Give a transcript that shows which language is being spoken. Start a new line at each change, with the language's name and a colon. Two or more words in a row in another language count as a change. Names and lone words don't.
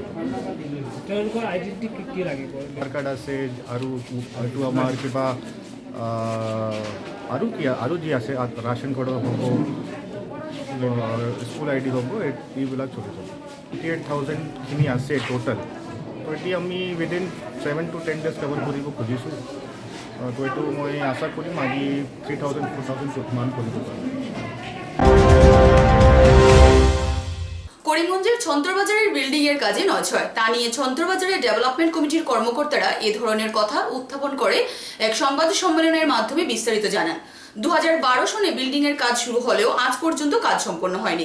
Assamese: তেওঁলোকৰ আইডেণ্টিটি কি লাগিব? আধাৰ কাৰ্ড আছে, আৰু এইটো আমাৰ কিবা আৰু যি আছে
English: ration card
Assamese: হ'ব,
English: school ID
Assamese: হ'ব, এইবিলাক চলি যাব। 28,000খিনি আছে টোটেল। তো এতিয়া আমি
English: within 7 to 10 days cover
Assamese: কৰিব খুজিছোঁ। তো এইটো মই আশা কৰিম আজি 3,000-4,000 মান কৰিব পাৰিম।
Bangla: করিমগঞ্জের ছন্তরবাজারের বিল্ডিং এর কাজে নয়ছয়, তা নিয়ে ছন্তরবাজারের
English: development committee
Bangla: কর্মকর্তারা এ ধরনের কথা উত্থাপন করে এক সংবাদ সম্মেলনের মাধ্যমে বিস্তারিত জানান। 2012 সনে বিল্ডিং এর কাজ শুরু হলেও আজ পর্যন্ত কাজ সম্পন্ন হয়নি।